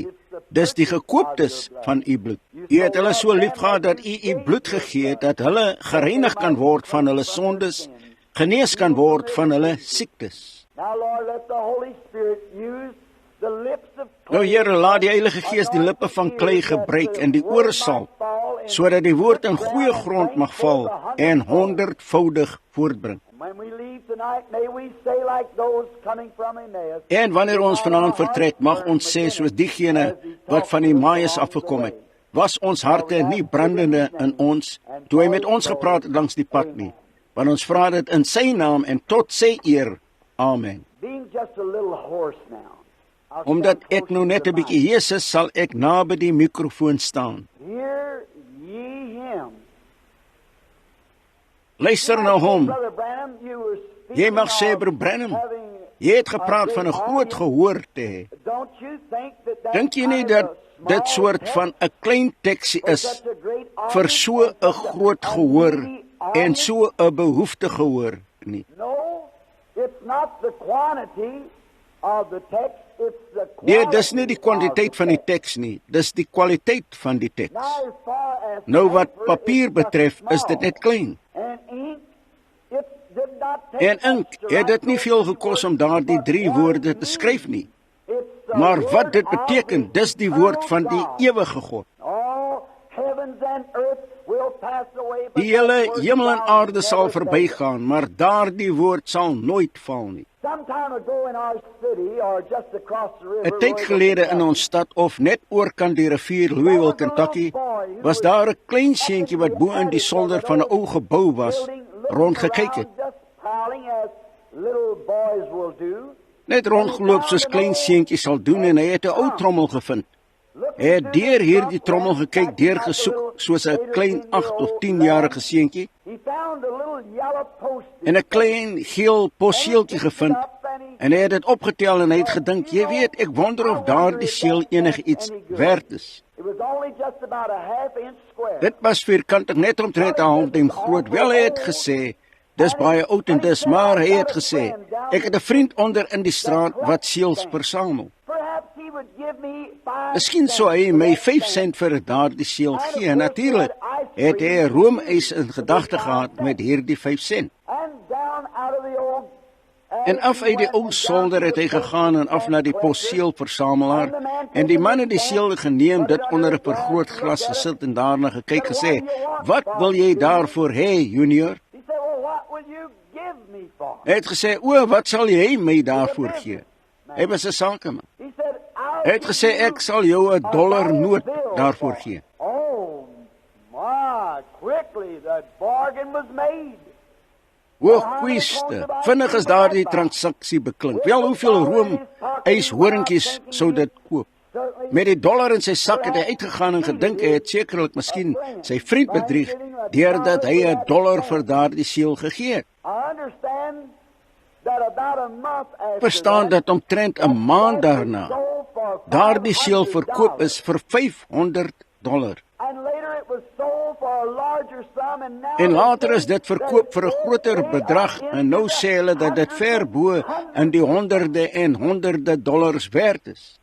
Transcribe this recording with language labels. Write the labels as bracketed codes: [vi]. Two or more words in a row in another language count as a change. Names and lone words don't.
[af] Dis die gekooptes van U bloed. U het hulle so lief gehad dat U U bloed gegee het, dat hulle gereinig kan word van hulle sondes, genees kan word van hulle siektes. Nou Here, laat die Heilige Gees die lippe van klei gebruik en die ore salf, sodat die woord in goeie grond mag val en 100voudig voortbring. [en] tonight, may we say like those coming from Emmaus. [af] En wanneer ons vanaand vertrek, mag ons sê soos diegene wat van Emmaus afgekom het, was ons harte nie brandende in ons, toe hy met ons gepraat het langs die pad nie. Want ons vra dit in sy naam en tot sy eer. Amen. [en] Being just a little hoarse now. I'll [af] Omdat [en] stand [af] ek nou [en] close [af] net [en] to [af] 'n [en] the [af] bietjie hees is, sal ek naby die mikrofoon staan. [en] mic. Hear ye him. [af] Luister na hom. [en] Brother Branham, you were speaking [af] Jy mag sê, [en] of [af] Broer Branham, [en] having [af] jy het gepraat van 'n groot gehoor te hê. [en] Don't you think that [af] Dink jy nie dat dit soort van 'n klein teksie is vir so 'n groot gehoor en so 'n behoefte gehoor nie? [en] No, it's not the quantity of the text, it's the [af] Nee, [en] quality [af] dis nie die kwantiteit [en] of [af] van [en] the [af] die teks nie, dis die kwaliteit van die teks. [en] Now, as far as [af] Nou wat [en] paper, [af] papier [en] it's just [af] betref, is dit [en] small. [af] net klein. [en] And ink, it did not take [af] En ink, [en] much to [af] het dit [en] write [af] nie veel [en] those [af] gekos om [en] words, [af] daardie [en] but 3 what [af] woorde [en] it [af] te skryf nie. [en] It's the [af] Maar [en] word [af] wat dit [en] of [af] beteken, [en] the [af] dis die woord van die [en] God. [af] ewige God. [en] All heavens and earth will pass away, but [af] Die hele [en] that word [af] hemel en [en] shall [af] aarde sal [en] never fade. [af] verbygaan, maar daardie woord sal nooit val nie. [en] Some time ago in our city, or just across the river, [af] 'n Tyd gelede in ons stad of net oorkant die rivier Louisville, Kentucky, was daar 'n klein seentjie wat bo in die solder van 'n ou gebou was, rondgekyk het. [en] Just prowling as little boys will do. [af] Net rondgeloop soos klein seentjies sal doen en hy het 'n ou trommel gevind. Hy het deur hierdie trommel gekyk, deurgesoek soos 'n klein 8 of 10-jarige seentjie [en] He found a little yellow post. [af] en 'n klein geel posseeltjie gevind en hy het dit opgetel en hy het gedink, jy weet, ek wonder of daardie seël enigiets werd is. [en] It was only just about a half-inch square. [af] Dit was vierkantig, net omtrent 'n handduim groot. Wel, hy het gesê, dis baie oud en dis, maar hy het gesê, ek het 'n vriend onder in die straat wat seëls versamel. [en] Perhaps he would give me 5 [af] Miskien sou hy my 5 sent vir daardie seël gee. Natuurlik het hy 'n roomys in gedagte gehad met hierdie 5 sent. [en] And down out of the old [af] En af uit die ou solder het hy gegaan en af na die posseelversamelaar. En die man het die seël geneem, dit onder 'n vergrootglas gesit en daarna gekyk gesê, "Wat wil jy daarvoor hê, junior?" [en] He said, "Well, what will you give me for?" [af] Hy het gesê, "O, wat sal jy my daarvoor gee?" Hy was 'n sakeman. [en] He said, "I'll [af] Hy het [en] give [af] gesê, [en] you [af] "Ek sal jou 'n dollar noot [en] bill [af] daarvoor [en] for it." [af] gee." [en] Oh my! Quickly, the bargain was made. [af] Hoogkwiste, vinnig is daardie transaksie beklink. Wel, hoeveel room yshoringkies sou dit koop? Met die dollar in sy sak het hy uitgegaan en gedink hy het sekerlik miskien sy vriend bedrieg deurdat hy 'n dollar vir daardie seël gegee het. [en] I understand that about a month after [af] Verstaan dat omtrent 'n maand daarna [en] sold for [af] daardie seël $500. verkoop is vir $500. [en] And later it was sold for a larger sum, and now [af] En later is dit verkoop vir 'n groter bedrag en nou sê hulle dat dit ver bo in die honderde en honderde dollars werd is.